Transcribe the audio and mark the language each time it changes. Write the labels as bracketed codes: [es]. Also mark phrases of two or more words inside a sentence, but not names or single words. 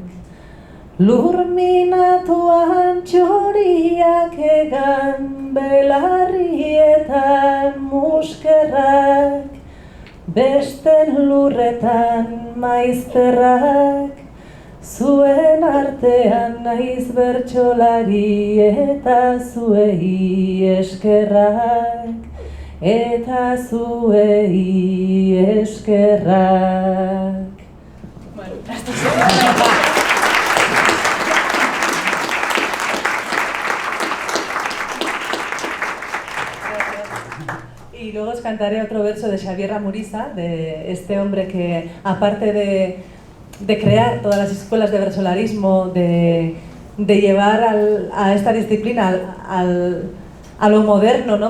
[eu] Lur minatuan txoriak egan, belarrietan muskerrak, besten lurretan maizterrak, zuen artean naiz bertsolari eta zuei eskerrak, eta zuei eskerrak. [es] Bueno, esto es... Y luego os cantaré otro verso de Xavier Amuriza, de este hombre que, aparte de crear todas las escuelas de versolarismo, de llevar a esta disciplina a lo moderno, ¿no?